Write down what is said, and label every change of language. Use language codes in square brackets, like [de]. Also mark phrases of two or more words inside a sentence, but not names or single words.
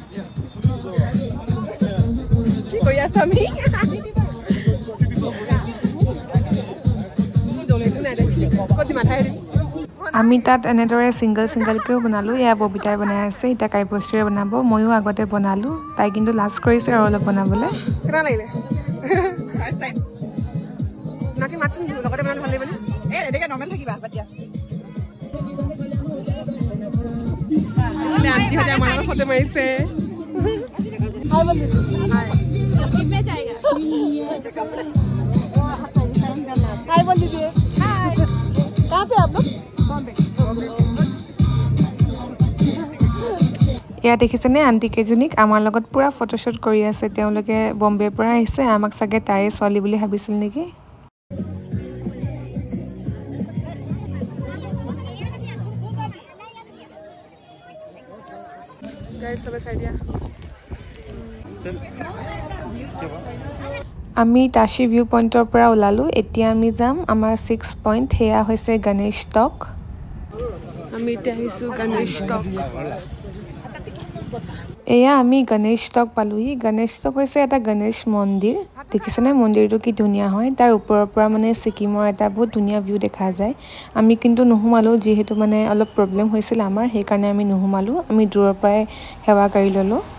[as] আমি তাত এনেদৰে ছিংগলকৈও বনালোঁ এয়া ববিতাই বনাই আছে এতিয়া কাব্যশ্ৰীয়ে বনাব ময়ো আগতে বনালোঁ তাই কিন্তু লাজ কৰিছে আৰু অলপ বনাবলৈ ফটো মাৰিছে [hi] हाय बोल दीजिए हाय कहाँ से आप लोग बॉम्बे [as] এয়া দেখিছেনে আন্টি কেইজনীক আমাৰ লগত পুৰা ফটোশ্বুট কৰি আছে তেওঁলোকে বম্বেৰ পৰা আহিছে আমাক চাগে তাৰে ছোৱালী বুলি ভাবিছিল নেকি [hi] गाइस सब साइड या [as] আমি তাচি [en] view point [as] পৰা ওলালোঁ এতিয়া আমি যাম আমাৰ 6 পইণ্ট হেয়া হৈছে গণেশ টক আমি এতিয়া আহিছোঁ গণেশ টক এয়া আমি গণেশ টক পালোহি গণেশ টক হৈছে এটা গণেশ মন্দিৰ দেখিছেনে মন্দিৰটো কি ধুনীয়া হয় তাৰ ওপৰৰ পৰা মানে ছিকিমৰ এটা বহুত ধুনীয়া ভিউ দেখা যায় আমি কিন্তু নুহুমালো যিহেতু মানে অলপ প্ৰব্লেম হৈছিল আমাৰ সেই কাৰণে আমি নুহুমালো আমি দূৰৰ পৰাই সেৱা কৰি ললো